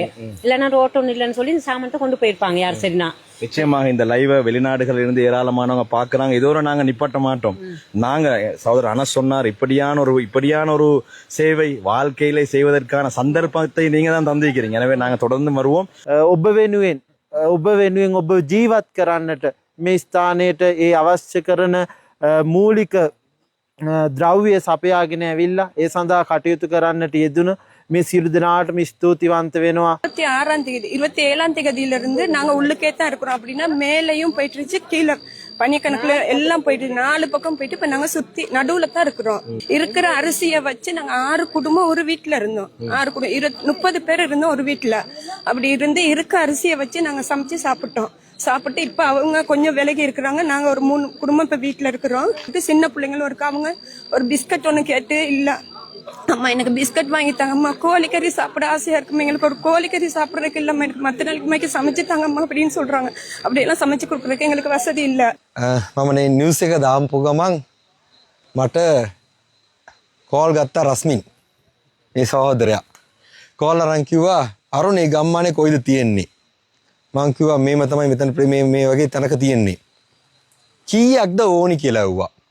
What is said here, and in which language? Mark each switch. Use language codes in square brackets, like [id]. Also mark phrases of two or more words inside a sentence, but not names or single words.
[ta] இல்லைன்னா ரோட்டு ஒண்ணு இல்லைன்னு சொல்லி இந்த சாமானத்தை கொண்டு போயிருப்பாங்க யார் சரினா. நிச்சயமாக இந்த லைவ வெளிநாடுகள் இருந்து ஏராளமானவங்க பாக்குறாங்க. இதோட நாங்க நிப்பாட்ட மாட்டோம். நாங்க சகோதரர் அனஸ் சொன்னார், இப்படியான ஒரு சேவை வாழ்க்கையில செய்வதற்கான சந்தர்ப்பத்தை நீங்க தான் தந்திருக்கிறீங்க. எனவே நாங்க தொடர்ந்து வருவோம். [si] ඔබ වෙනුවෙන් ඔබ ජීවත් කරන්නට මේ ස්ථානයට ඒ අවශ්‍ය කරන මූලික ද්‍රව්‍ය සපයාගෙන ඇවිල්ලා ඒ සඳහා කටයුතු කරන්නට යෙදුණු මේ සියලු දෙනාටම ස්තුතිවන්ත වෙනවා. [ta] 27ஆம் தேதியிலிருந்து நாங்க உள்ளுக்கே தான் இருக்கிறோம். அப்படின்னா மேலையும் போயிட்டு கீழே பனிக்கணக்குல எல்லாம் போயிட்டு 4 பக்கம் போயிட்டு இப்ப நாங்க சுத்தி நடுவுல தான் இருக்கிறோம். இருக்கிற அரிசியை வச்சு நாங்க 6 குடும்பம் ஒரு வீட்டுல இருந்தோம். 6 குடும்பம் 30 பேர் இருந்தோம் ஒரு வீட்டுல. அப்படி இருந்து இருக்க அரிசியை வச்சு நாங்க சமைச்சு சாப்பிட்டு இப்ப அவங்க கொஞ்சம் விலகி இருக்கிறாங்க. நாங்க ஒரு 3 குடும்பம் இப்ப வீட்டுல இருக்கிறோம். சின்ன பிள்ளைங்களும் இருக்கு. அவங்க ஒரு பிஸ்கட் ஒண்ணு கேட்டு இல்ல அம்மா எனக்கு பிஸ்கட் வாங்கி தாங்கம்மா, கோழிக்கறி சாப்பிட ஆசையா இருக்குமா, எங்களுக்கு ஒரு கோழிக்கறி சாப்பிடறதுக்கு இல்லம்மா, எனக்கு மற்ற நாளைக்கு சமைச்சு தாங்கம்மா அப்படின்னு சொல்றாங்க. அப்படியெல்லாம் சமைச்சு கொடுக்கறதுக்கு எங்களுக்கு வசதி இல்ல. [si] මම නිවුස් එක දාපු ගමන් මට කෝල් ගත්තා රස්මින් මේ සහෝදරයා. කෝල් අරන් කිව්වා අරුණ මේ ගම්මානේ කොයිද තියෙන්නේ? මං කිව්වා මේම තමයි මෙතන මේ වගේ තැනක තියෙන්නේ. කීයක්ද ඕනි කියලා ඇහුවා.